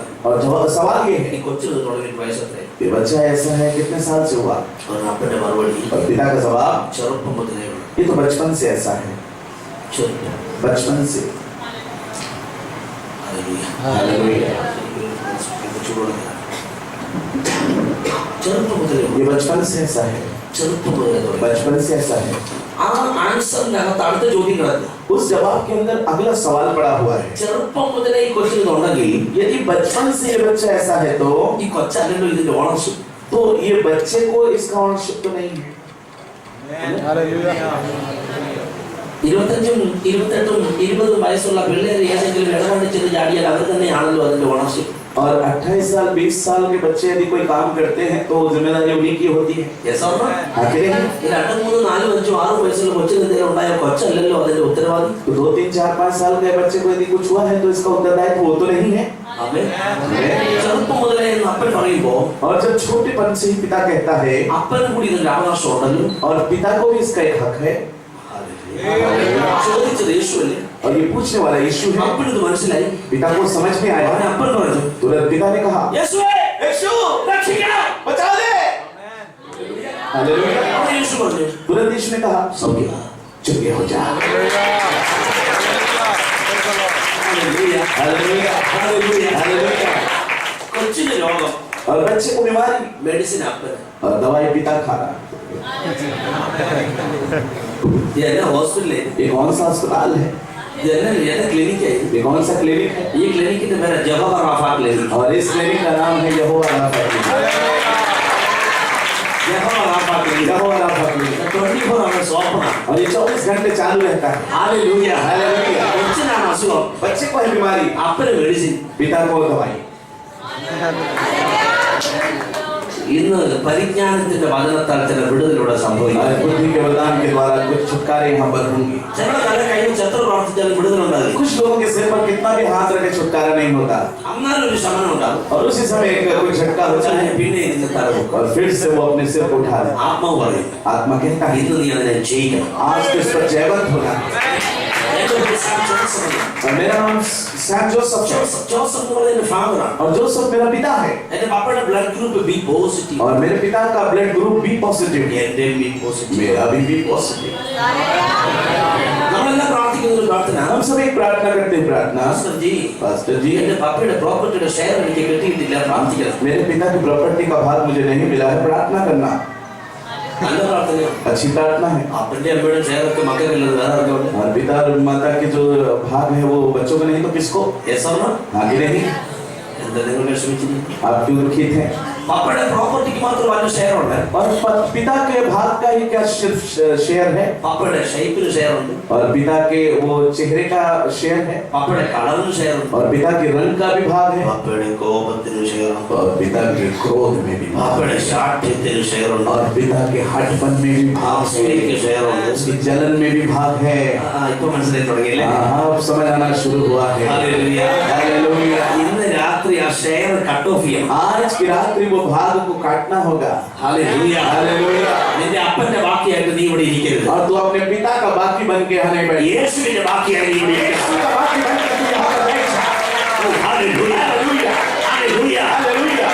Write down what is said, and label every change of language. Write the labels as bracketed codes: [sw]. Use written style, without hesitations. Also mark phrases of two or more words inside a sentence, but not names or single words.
[hi] और जवाब सवाल ये है, [ml] ഈ കൊച്ചിന് തുടങ്ങിയിട്ട് വയസ്സ് എത്രയായി? [hi] ये बच्चा ऐसा है कितने साल से हुआ? [ml] അവൻ അപ്പന്റെ മറുപടി [hi] और पिता का जवाब, [ml] ചെറുപ്പം മുതലേ ഉള്ളു. [hi] ये तो बचपन से ऐसा है, [ml] ചെറുപ്പം. [hi] बचपन से। [ml] ഹല്ലേലൂയ. [hi] हालेलुया। [ml] ചെറുപ്പം മുതലേ ഉള്ളു. [hi] ये बचपन से ऐसा है, [ml] ചെറുപ്പം മുതലേ തുടങ്ങി. [hi] बचपन से ऐसा है। [ml] ആ ആൻസറിനകത്ത് അടുത്ത ചോദ്യം കിടക്കുക. [hi] उस जवाब के अंदर अगला सवाल पड़ा हुआ है। [ml] ചെറുപ്പം മുതലേ ഈ കൊച്ചിന് ഉണ്ടെങ്കിൽ [hi] यदि बचपन से ये बच्चा ऐसा है तो [ml] ഈ കൊച്ചല്ലല്ലോ ഇതിന്റെ ഓണർഷിപ്പ്. [hi] ये बच्चे को इसका ओनरशिप तो नहीं है। [ml] 25ഉം 28ഉം 20ഉം വയസ്സുള്ള പിള്ളേർ ഏതെങ്കിലും ഇടപെട്ട് ചെന്ന് ചാടിയാൽ അവർ തന്നെയാണല്ലോ അതിന്റെ ഓണർഷിപ്പ്. [hi] और 28 साल 20 साल के बच्चे यदि कोई काम करते हैं तो जिम्मेदारी उन्हीं की होती है। [ml] യസോർമ്മ? [hi] आखिर [ml] ഈ 2, 3, 4, 5, 6 വയസ്സുള്ള കൊച്ചിന് എന്തെങ്കിലും ഉണ്ടായ കൊച്ചല്ലല്ലോ അതിന്റെ ഉത്തരവാദി. [hi] तो 2, 3, 4, 5 साल के बच्चे को यदि कुछ हुआ है तो इसका उत्तरदायित्व वो तो नहीं है। [ml] ആമേൻ. ചെറുപ്പം മുതലേ എന്ന് അപ്പൻ പറയുമ്പോ [hi] और जब छोटेपन से ही पिता कहता है, [ml] അപ്പനും കൂടി ഇതിന്റെ അവകാശം ഉണ്ടല്ലോ. [hi] और पिता को भी इसका एक हक है। [ml] ചോദിച്ചത് യേശുവല്ലേ? [hi] और ये पूछने वाला यीशु है। [ml] അപ്പന് ഇത് മനസ്സിലായി. [hi] पिता को समझ में आया। [ml] അവൻ അപ്പൻ പറഞ്ഞു, [hi] तुरंत पिता ने कहा, [ml] യേശുവേ, യേശു രക്ഷിക്കണം, [hi] बचा दे। हालेलुया। [ml] അപ്പോൾ യേശു പറഞ്ഞു, [hi] तुरंत यीशु ने कहा, [ml] സൗഖ്യം. [hi] चुप हो जा। [ml] ഹല്ലേലൂയ. [hi] हालेलुया। [ml] ഹല്ലേലൂയ. [hi] हालेलुया। [ml] കൊച്ചിന് രോഗം, [hi] और बच्चे को बीमारी [ml] മെഡിസിൻ അപ്പൻ. [hi] और दवाई पिता खा रहा। [ml] ഇതെന്നെ ഹോസ്പിറ്റലേ, [hi] ये कौन सा अस्पताल है? [ml] ഇതെന്നെ ക്ലിനിക്കായി. [hi] ये कौन सा क्लिनिक है? [ml] ഈ ക്ലിനിക്കിന്റെ പേര് ജഹോവ റാഫ ക്ലിനിക്. [hi] और इस क्लिनिक का नाम है यहोवा राफा क्लिनिक। [ml] ജഹോവ റാഫ ക്ലിനിക്. [hi] यहोवा राफा क्लिनिक। [ml] 24 [en] hours open [ml] ആണ്. [hi] और ये 24 घंटे चालू रहता है। [ml] ഹല്ലേലൂയ. [hi] हालेलुया। [ml] കൊച്ചിനാണ് അസുഖം, [hi] बच्चे को है बीमारी, [ml] അപ്പന് മെഡിസിൻ. [hi] पिता को दवाई। [ml] ഇന്ന് പരിജ്ഞാനത്തിന്റെ വചനത്താൽ ചില വിടുതലൂടെ സംഭവിക്കും. [hi] और बुद्धि के वरदान के द्वारा कुछ छुटकारे यहाँ पर होंगे। [ml] ചിലരുടെ തല കഴിഞ്ഞ് എത്ര പ്രാർത്ഥിച്ചാലും വിടുതലുണ്ടാകും. [hi] कुछ लोगों के सिर पर कितना भी हाथ रखे छुटकारा नहीं होता, [ml] അന്നാലും ഒരു ശമനം ഉണ്ടാകും. [hi] और उसी समय एक कोई झटका होता है [ml] പിന്നെ ഇതിന്റെ തല പൊക്കും. [hi] और फिर से वो अपने सिर को उठा ले। [ml] ആത്മാവ് പറയും, [hi] आत्मा कहता है, [ml] ഇന്ന് നീ അതിനെ ചെയ്യണം. [hi] आज तो इस पर जयवंत होना। [ml] എന്റെ പേര് സാം ജോസഫ് ആണ്. [hi] और मेरा नाम सैम जोसेफ है। [ml] ജോസഫ് എന്ന് പറയുന്നത് എന്റെ ഫാദറാണ്. [hi] और जोसेफ मेरा पिता है। [ml] എന്റെ പപ്പയുടെ [en] blood group B positive. [hi] और मेरे पिता का [en] blood group B positive [hi] है। [ml] എന്റെ [en] B positive. [hi] मेरा भी [en] B positive. [ml] നമ്മളെല്ലാം പ്രാർത്ഥിക്കുന്ന ഒരു പ്രാർത്ഥന, [hi] हम सब एक प्रार्थना करते हैं, प्रार्थना, [ml] പാസ്റ്റർ ജി എന്റെ പപ്പയുടെ പ്രോപ്പർട്ടിയുടെ ഷെയർ എനിക്ക് കിട്ടിയിട്ടില്ല, പ്രാർത്ഥിക്കണം. [hi] मेरे पिता की प्रॉपर्टी का भाग मुझे नहीं मिला है, प्रार्थना करना। [ml] നല്ല പ്രാർത്ഥനയാണ്. [hi] अच्छी प्रार्थना है। [ml] അപ്പന്റെ അമ്മയുടെ ഷെയർ ഒക്കെ മക്കൾക്കുള്ളത് വേറെ ആർക്കുണ്ട്? [hi] और पिता और माता के जो भाग है वो बच्चों को नहीं तो किसको? [ml] യേശോർമ്മ? [hi] आगे नहीं। [ml] എന്താ നിങ്ങൾ വിഷമിച്ചില്ല? [hi] आप क्यों दुखित हैं? [ml] പപ്പയുടെ പ്രോപ്പർട്ടിക്ക് മാത്രം വല്ല ഷെയർ ഉണ്ട്. [hi] और पिता के भाग का ही क्या सिर्फ शेयर है? [ml] പപ്പയുടെ ഷേപ്പിന് ഷെയർ ഉണ്ട്, [hi] और पिता के वो चेहरे का शेयर है, [ml] പപ്പയുടെ കളറിന് ഷെയർ ഉണ്ട്, [hi] और पिता के रंग का भी भाग है, [ml] പപ്പയുടെ കോപത്തിന് ഷെയർ ഉണ്ട്, [hi] और पिता के क्रोध में भी भाग [ml] പപ്പയുടെ [hi] है, [ml] ശാഠ്യത്തിന് ഷെയർ ഉണ്ട്, [hi] और पिता के हठपन में भी भाग [ml] അസൂയക്ക് [hi] है, [ml] ഷെയർ ഉണ്ട്. [hi] उसकी जलन में भी भाग है। [ml] ഇപ്പൊ മനസ്സിലായി തുടങ്ങിയില്ലേ? [hi] हाँ, अब समझ आना शुरू हुआ है। [ml] ഹല്ലേലൂയ. [hi] हालेलुया। [ml] ഇന്ന് രാത്രി ആ [en] share cut off [ml] ചെയ്യണം. [hi] आज की रात्रि वो भाग को काटना होगा। [ml] ഹല്ലേലൂയ. [hi] हालेलुया। [ml] നിന്റെ അപ്പന്റെ ബാക്കിയായിട്ട് നീ ഇവിടെ ഇരിക്കരുത്. [hi] और तू अपने पिता का बाकी बन के यहाँ नहीं बैठ, [ml] യേശുവിന്റെ ബാക്കിയായി നീ ഇവിടെ [hi] यीशु [ml] ഇരിക്കണം. [hi] का बाकी बन के तू यहाँ पर बैठ जा। [ml] ഹല്ലേലൂയ. [hi] हालेलुया। [ml] ഹല്ലേലൂയ. [hi] हालेलुया।